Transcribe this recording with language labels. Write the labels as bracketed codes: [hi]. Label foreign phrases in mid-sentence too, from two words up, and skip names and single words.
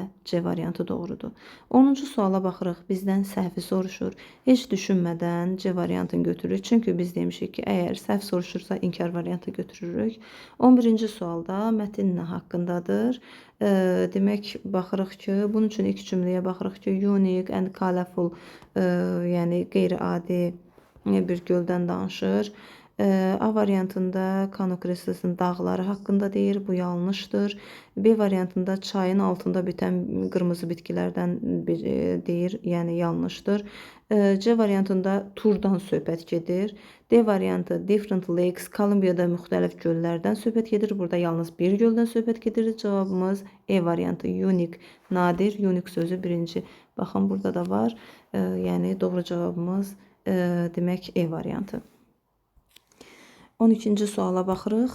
[az] C variantı doğrudur. 10-cu suala baxırıq. Bizdən səhvi soruşur. Heç düşünmədən C variantını götürürük. Çünki biz demişik ki, əgər səhv soruşursa, inkar variantı götürürük. 11-ci sualda mətn nə haqqındadır? Demək, baxırıq ki, bunun üçün ilk cümləyə baxırıq ki, [en] unique and colorful, [az] yəni qeyri-adi bir göldən danışır. A variantında Kano Kristalisinin dağları haqqında deyir. Bu yanlışdır. B variantında çayın altında bitən qırmızı bitkilərdən deyir. Yəni yanlışdır. C variantında turdan söhbət gedir. D variantı [en] different lakes, [az] Kolumbiyada müxtəlif göllərdən söhbət gedir. Burada yalnız bir göldən söhbət gedir. Cavabımız E variantı unique, nadir. Unique sözü birinci. Baxın, burada da var. Yəni doğru cavabımız demək E variantı. 12-ci suala baxırıq.